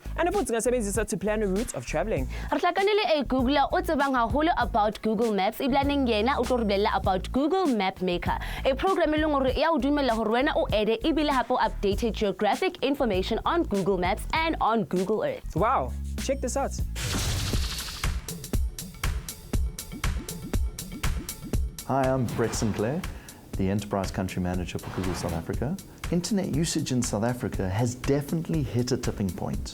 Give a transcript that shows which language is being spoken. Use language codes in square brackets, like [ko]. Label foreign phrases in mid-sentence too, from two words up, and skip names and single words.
[en] And it's also to plan a route of traveling. [st] Re tlakanele a Googler o tsebang haholo [en] about Google Maps, [st] iblaneng yena o tlo re bolella [en] about Google Mapmaker, a program [st] e leng hore ya o dumella hore wena o ede ebile hape o [en] updated geographic information on Google Maps and on Google Earth. Wow, check this out. Hi, I'm Brett Sinclair, the Enterprise Country Manager for Google South Africa. Internet usage in South Africa has definitely hit a tipping point.